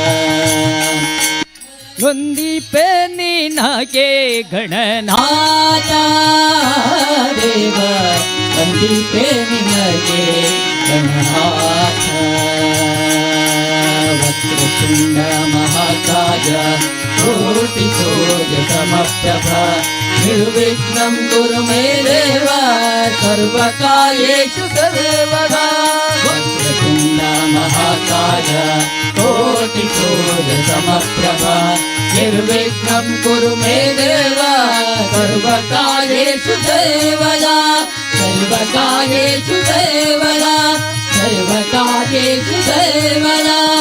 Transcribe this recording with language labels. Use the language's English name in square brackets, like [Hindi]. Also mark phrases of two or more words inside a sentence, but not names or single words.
[Kannada] ವಂದಿಪೆ ನಿನಗೆ ಗಣನಾಥ ದೇವ, ವಂದಿಪೆ ನಿನಗೆ ಗಣನಾಥ. [Sanskrit] ವಕ್ರತುಂಡ ಮಹಾಕಾಯ ಕೋಟಿ ಸೂರ್ಯ ಸಮಪ್ರಭಾ ನಿರ್ವಿಘ್ನಂ ಕುರು ಮೇ ದೇವ ಸರ್ವಕಾರ್ಯೇಷು ಸರ್ವದಾ ವಕ್ರತುಂಡ ಮಹಾಕಾಯ ಕೋಟಿ ಸೂರ್ಯ ಸಮಪ್ರಭಾ ನಿರ್ವಿಘ್ನಂ ಕುರು ಮೇ ದೇವ ಸರ್ವಕಾರ್ಯೇಷು ಸರ್ವದಾ सर्वकार्येषु सर्वदा सर्वकार्येषु सर्वदा